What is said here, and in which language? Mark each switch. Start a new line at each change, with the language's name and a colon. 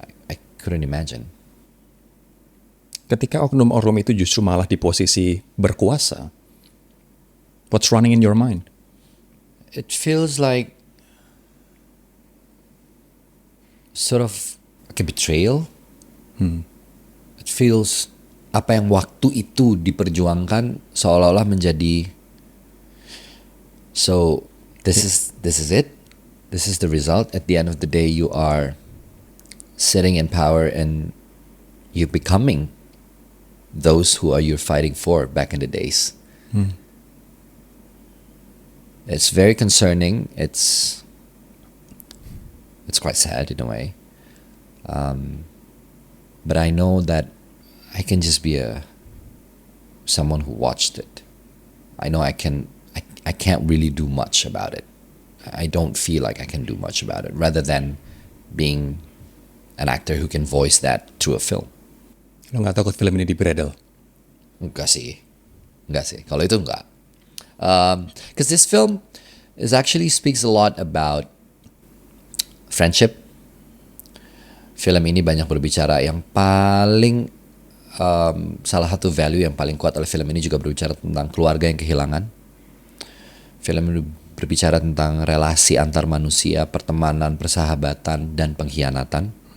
English: I couldn't imagine.
Indonesian: Ketika oknum-oknum itu justru malah di posisi berkuasa,
English: what's running in your mind? It feels like sort of like a betrayal.
Indonesian: It feels apa yang waktu itu diperjuangkan seolah-olah menjadi
English: so this is it. This is the result. At the end of the day, you are sitting in power and you're becoming those who are you're fighting for back in the days. It's very concerning. It's quite sad in a way. But I know that I can just be someone who watched it. I know I can't really do much about it. I don't feel like I can do much about it, rather than being an actor who can voice that through a film.
Indonesian: Lo nggak takut film ini dibredel? Enggak sih. Kalau itu enggak.
English: Because this film actually speaks a lot about friendship.
Indonesian: Film ini banyak berbicara yang paling salah satu value yang paling kuat oleh film ini juga berbicara tentang keluarga yang kehilangan. Film ini berbicara tentang relasi antar manusia, pertemanan, persahabatan, dan pengkhianatan.